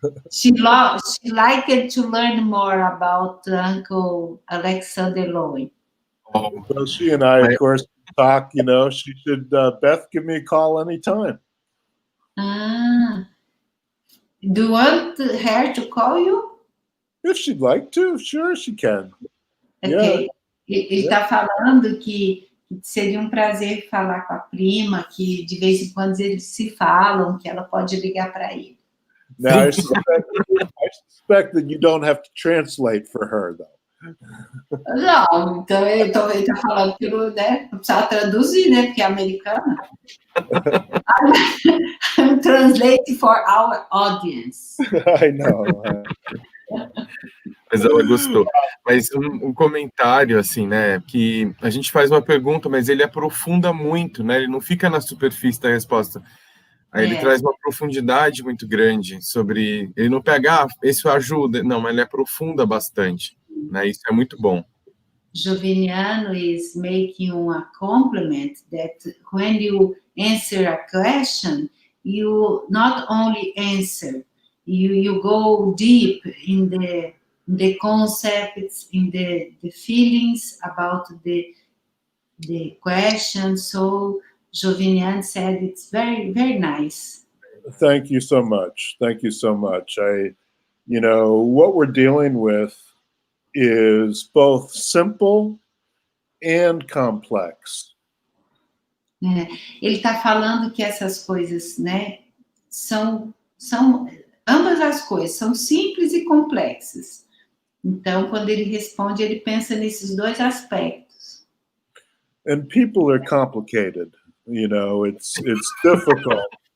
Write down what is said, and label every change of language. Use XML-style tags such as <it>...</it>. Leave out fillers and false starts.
<en>She liked to learn more about Uncle Alexander Lowen. Well, she and I, of course, talk, she should, Beth, give me a call anytime. Do you want her to call you? If she'd like to, sure she can. Okay.</en> <pt>Ele está falando que seria um prazer falar com a prima, que de vez em quando eles se falam, que ela pode ligar para ele.</pt> <en>Now, I suspect that you don't have to translate for her, though.</en> <pt>Não, então ele está falando que não precisa traduzir, né? Porque é americana.</pt> <en>I'm translating for our audience. I know.</en> <pt>Mas ela gostou. Mas um comentário, assim, né? Que a gente faz uma pergunta, mas ele aprofunda muito, né? Ele não fica na superfície da resposta. Aí ele traz uma profundidade muito grande sobre... Ele não pega, isso ajuda. Não, mas ele aprofunda bastante. Né? Isso é muito bom.</pt> <en>Joviniano is making a compliment that when you answer a question, you not only answer, you go deep in the concepts, in the feelings about the question. So Joviniano said it's very, very nice. Thank you so much. Thank you so much. What we're dealing with is both simple and complex.</en> <pt>Ele está falando que essas coisas, né, são ambas as coisas, são simples e complexas. Então, quando ele responde, ele pensa nesses dois aspectos.</pt> <en>And people are complicated, it's difficult.</en>